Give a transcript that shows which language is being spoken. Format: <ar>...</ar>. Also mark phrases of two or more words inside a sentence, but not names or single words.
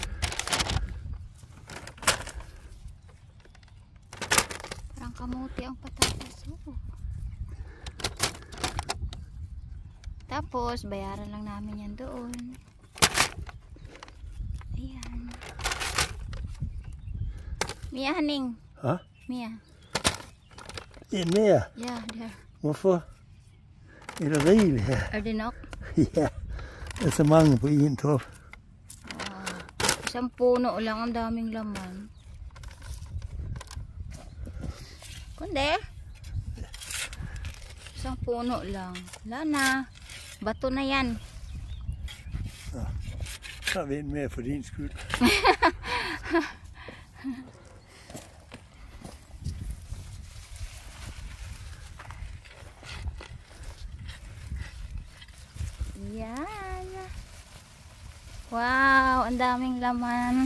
<tl>Parang kamote ang patatas oh. Tapos, bayaran lang namin yan doon. Ayan. Mia haning. Huh? Mia.</tl> <da>En mere? Ja, der. Hvorfor? Er der rigeligt her? Er det nok? Ja, der er så mange på en top.</da> <tl>Isang puno lang, ang daming laman. Kundi? Isang puno lang. Wala na. Bato na yan.</tl> <da>Så er vi en mere for din skyld.</da> <tl>Yan. Wow, ang daming laman.</tl>